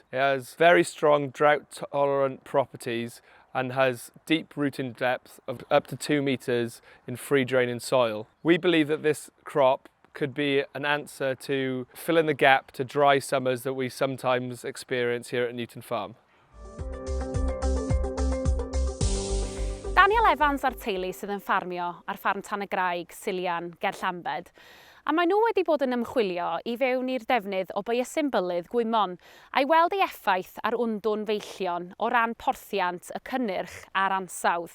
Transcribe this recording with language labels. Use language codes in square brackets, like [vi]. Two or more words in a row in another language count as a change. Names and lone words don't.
[en] It has very strong drought-tolerant properties and has deep rooting depth of up to 2 metres in free-draining soil. We believe that this crop could be an answer to fill in the gap to dry summers that we sometimes experience here at Newton Farm. [cy] Daniel Evans a'r teulu sydd yn ffarmio ar ffarm Tan y Graig, Silian, ger Llambed. A maen nhw wedi bod yn ymchwilio I fewn i'r defnydd o biosymilydd wymon a'i weld ei effaith ar wndwn meillion o ran porthiant y cynnyrch a'r ansawdd.